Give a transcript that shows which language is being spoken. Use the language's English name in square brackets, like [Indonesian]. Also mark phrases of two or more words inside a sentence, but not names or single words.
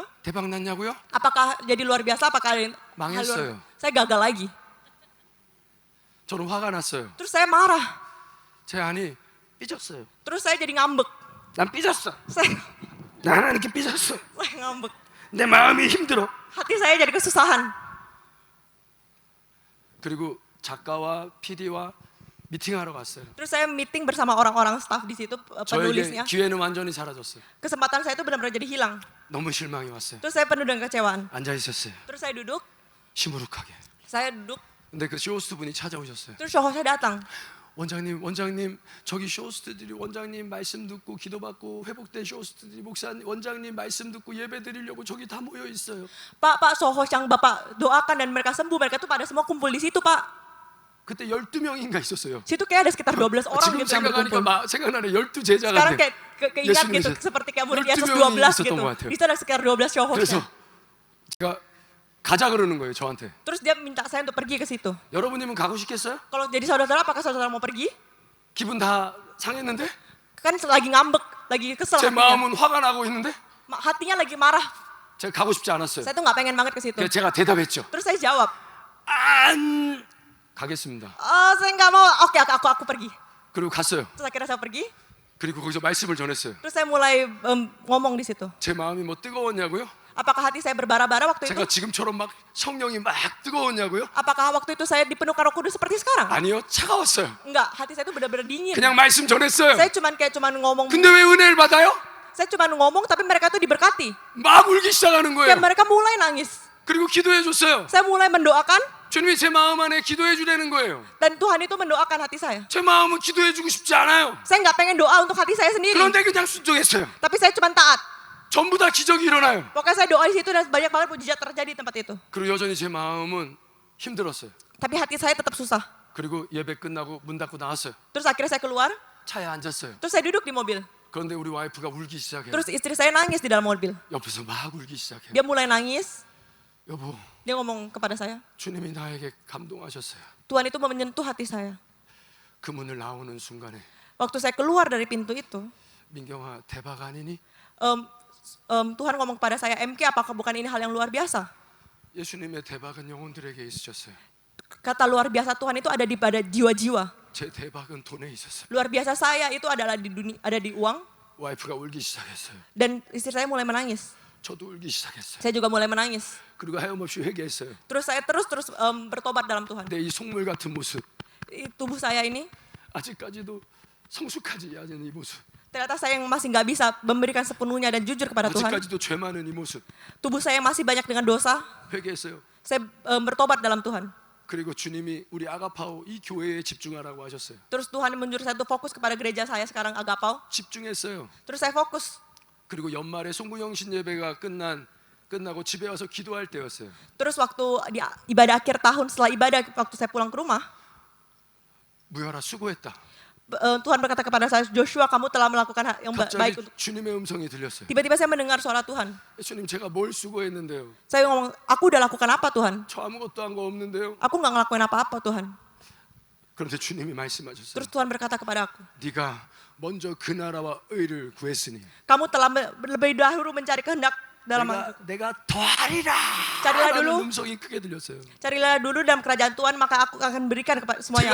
[Korean] 대박 났냐고요? [Indonesian] Apakah jadi luar biasa? Apakah ada hal [Korean] 망했어요. [Indonesian] Saya gagal lagi. [Korean] 저는 화가 났어요. [Indonesian] Terus saya marah. [Korean] 제 안이 삐졌어요. [Indonesian] Terus saya jadi ngambek. [Korean] 난 삐졌어. [Indonesian] Saya [Korean] 나는 이렇게 삐졌어. [Indonesian] ngambek. [Korean] 내 마음이 힘들어. [Indonesian] Hati saya jadi kesusahan. [Korean] 그리고 작가와 PD와 미팅하러 갔어요. [Indonesian] Terus saya meeting bersama orang-orang staff di situ, [Korean] 저에게 [Indonesian] penulisnya. [Korean] 기회는 완전히 사라졌어요. [Indonesian] Kesempatan saya itu benar-benar jadi hilang. [Korean] 너무 실망이 왔어요. [Indonesian] Terus saya penuh dengan kecewaan. [Korean] 앉아 있었어요. [Indonesian] Terus saya duduk, [Korean] 시무룩하게. [Indonesian] saya duduk. [Korean] 근데 그 쇼호스트 분이 찾아오셨어요. [Indonesian] Terus show saya datang. [Korean] 원장님, 저기 쇼호스트들이 원장님 말씀 듣고 기도받고 회복된 쇼호스트들이 목사님, 원장님 말씀 듣고 예배 드리려고 저기 다 모여 있어요. [Indonesian] Pak Sohos yang Bapak doakan dan mereka sembuh, mereka tuh pada semua kumpul di situ, Pak. [Korean] 그때 12명인가 있었어요. [Indonesian] Situ kayak ada sekitar 12 orang [Korean] 지금 [Indonesian] gitu yang berkumpul. [Korean] 생각하니까 생각나네. 12제자가 [Indonesian] Sekarang kayak keingat [Korean] 예수님 [Indonesian] gitu, [Korean] 계셨- [Indonesian] seperti kayak murid [Korean] 12 [Indonesian] Yesus [Korean] 명이 [Indonesian] 12 [Korean] 있었던 [Indonesian] gitu. [Korean] 것 같아요. [Indonesian] Di situ ada sekitar 12 [Korean] 그래서 [Indonesian] Sohosnya. [Korean] 제가 가자 그러는 거예요, 저한테. [Indonesian] Terus dia minta saya untuk pergi ke situ. [Korean] 여러분님은 가고 싶겠어요? [Indonesian] Kalau jadi saudara, apakah saudara mau pergi? [Korean] 기분 다 상했는데? [Indonesian] Kan lagi ngambek, lagi kesel [Korean] 제 [Indonesian] hatinya. [Korean] 마음은 화가 나고 있는데? [Indonesian] Hatinya lagi marah. [Korean] 제가 가고 싶지 않았어요. [Indonesian] Saya tuh nggak pengen banget ke situ. [Korean] 그래서 제가 대답했죠. [Indonesian] Terus saya jawab, [Korean] 안 가겠습니다. [Indonesian] saya nggak mau. Oke, aku pergi. [Korean] 그리고 갔어요. [Indonesian] Terus akhirnya saya pergi. [Korean] 그리고 거기서 말씀을 전했어요. [Indonesian] Terus saya mulai ngomong di situ. [Korean] 제 마음이 뭐 뜨거웠냐고요? [Indonesian] Apakah hati saya berbara-bara waktu itu? [Korean] 제가 지금처럼 막 성령이 막 뜨거웠냐고요? [Indonesian] Apakah waktu itu saya dipenuhkan Roh Kudus seperti sekarang? [Korean] 아니요, 차가웠어요. [Indonesian] Enggak, hati saya itu benar-benar dingin. [Korean] 그냥 말씀 전했어요. [Indonesian] Saya cuman ngomong. [Korean] 근데 왜 은혜를 받아요? [Indonesian] Saya cuman ngomong tapi mereka tuh diberkati. [Korean] 막 울기 시작하는 거예요. [Indonesian] Dan mereka mulai nangis. [Korean] 그리고 기도해 줬어요. [Indonesian] Saya mulai mendoakan [Korean] 주님이 제 마음 안에 기도해 주라는 거예요. [Indonesian] dan Tuhan itu mendoakan hati saya. [Korean] 제 마음은 기도해 주고 싶지 않아요. [Indonesian] Saya nggak pengen doa untuk hati saya sendiri. [Korean] 그런데 그냥 순종했어요. [Indonesian] Tapi saya cuman taat. [Korean] 전부 다 기적이 일어나요. [Indonesian] Pokoknya saya doa di situ dan banyak banget mujizat terjadi di tempat itu. [Korean] 그리고 여전히 제 마음은 힘들었어요. [Indonesian] Tapi hati saya tetap susah. [Korean] 그리고 예배 끝나고 문 닫고 나왔어요. [Indonesian] Terus akhirnya saya keluar, [Korean] 차에 앉았어요. [Indonesian] terus saya duduk di mobil. [Korean] 그런데 우리 와이프가 울기 시작해요. [Indonesian] Terus istri saya nangis di dalam mobil. [Korean] 옆에서 막 울기 시작해요. [Indonesian] Dia mulai nangis. [Korean] 여보, [Indonesian] Dia ngomong kepada saya, [Korean] 주님이 나에게 감동하셨어요. [Indonesian] Tuhan itu menyentuh hati saya. [Korean] 그 문을 나오는 순간에 [Indonesian] Waktu saya keluar dari pintu itu, [Korean] 민경아 대박 아니니? [Indonesian] Tuhan ngomong kepada saya, MK apakah bukan ini hal yang luar biasa? [Korean] 예수님의 대박은 영혼들에게 있으셨어요. [Indonesian] Kata luar biasa Tuhan itu ada pada jiwa-jiwa. [Korean] 제 대박은 돈에 있었어요. [Indonesian] Luar biasa saya itu adalah di dunia, ada di uang. [Korean] 와이프가 울기 시작했어요. [Indonesian] Dan istri saya mulai menangis. [Korean] 저도 울기 시작했어요. [Indonesian] Saya juga mulai menangis. [Korean] 그리고 하염없이 회개했어요. [Indonesian] Terus saya terus bertobat dalam Tuhan. [Korean] 근데 이 속물 같은 모습, [Indonesian] Tubuh saya ini, [Korean] 아직까지도 성숙하지 않은 이 모습, [Indonesian] ternyata saya yang masih nggak bisa memberikan sepenuhnya dan jujur kepada Tuhan. [Korean] 아직까지도 죄 많은 이 모습 [Indonesian] Tubuh saya masih banyak dengan dosa. [Korean] 회개했어요. [Indonesian] Saya bertobat dalam Tuhan. [Korean] 그리고 주님이 우리 아가파오 이 교회에 집중하라고 하셨어요. [Indonesian] Terus Tuhan menyuruh saya untuk fokus kepada gereja saya sekarang Agapau. [Korean] 집중했어요. [Indonesian] Terus saya fokus. [Korean] 그리고 연말에 송구영신 예배가 끝나고 집에 와서 기도할 때였어요. [Indonesian] Terus waktu di ibadah akhir tahun, setelah ibadah waktu saya pulang ke rumah, [Korean] 무열아 수고했다. [Indonesian] Tuhan berkata kepada saya, Joshua, kamu telah melakukan yang baik [Korean] 갑자기 [Indonesian] untuk. [Korean] 주님의 음성이 들렸어요. [Indonesian] Tiba-tiba saya mendengar suara Tuhan. [Korean] 주님 제가 뭘 수고했는데요? [Indonesian] Saya ngomong, aku udah lakukan apa Tuhan? [Korean] 저 아무것도 한 거 없는데요. [Indonesian] Aku nggak ngelakuin apa-apa Tuhan. [Korean] 그런데 주님이 말씀하셨어요. [Indonesian] Terus Tuhan berkata kepada aku, [Korean] 네가 먼저 그 나라와 의를 구했으니 [Indonesian] kamu telah lebih dahulu mencari kehendak dalam hidupku. [Korean] 내가 더하리라. [Indonesian] Carilah [Korean] 라는 [Indonesian] dulu. [Korean] 음성이 크게 들렸어요. [Indonesian] Carilah dulu dalam kerajaan Tuhan, maka aku akan berikan semuanya